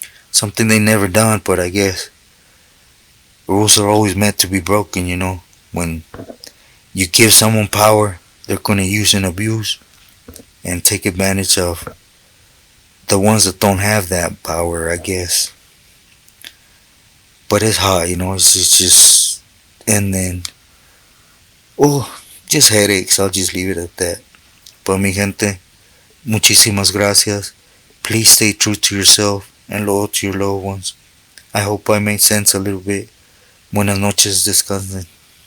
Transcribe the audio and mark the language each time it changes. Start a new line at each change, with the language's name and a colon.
English: Something they never done, but I guess rules are always meant to be broken, When you give someone power, they're going to use and abuse and take advantage of the ones that don't have that power, I guess. But it's hot, it's just, and then, just headaches. I'll just leave it at that. But
Spanish: mi gente, muchísimas gracias.
English: Please stay true to yourself and loyal to your loved ones. I hope I made sense a little bit.
Spanish: Buenas noches, descansen.